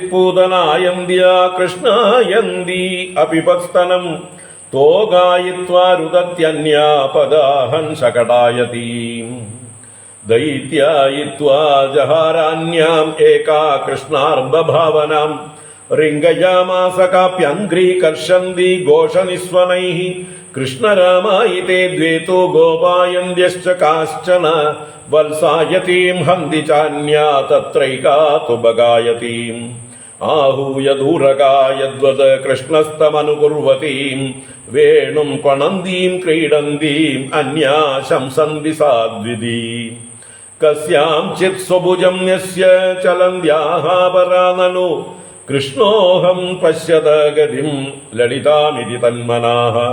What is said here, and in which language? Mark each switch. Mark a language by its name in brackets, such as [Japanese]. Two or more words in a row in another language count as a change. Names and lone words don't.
[Sanskrit] പൂതനായന്ത്യാ കൃഷ്ണായന്തി അപിപത്സ്തനം തോഗായിത്വാ രുദത്യന്യാ പദാഹൻ ശകടായതീം ദൈത്യായിത്വാ ജഹാരാന്യാം ഏകാ കൃഷ്ണാർബഭാവനാം രിംഗയാമാസ കാപ്യംഘ്രീകർഷന്തി ഘോഷനിസ്വനൈഃ കൃഷ്ണരാമായിതേ ദ്വേതോ ഗോപായന്ത്യശ്ച കാശ്ചന വത്സായതീം ഹന്തി ചാന്യാ തത്രൈകാ തു ബഗായതീം आहूय दूरगायद्वद कृष्णस्तमनुकुर्वतीं वेणुं क्वणन्दीं क्रीडन्तीं अन्या शंसन्ति साद्विदी कस्यांचित् स्वभुजं न्यस्य चलन्त्याः परा ननु कृष्णोऽहं पश्यत गतिं ललितामिति तन्मनाः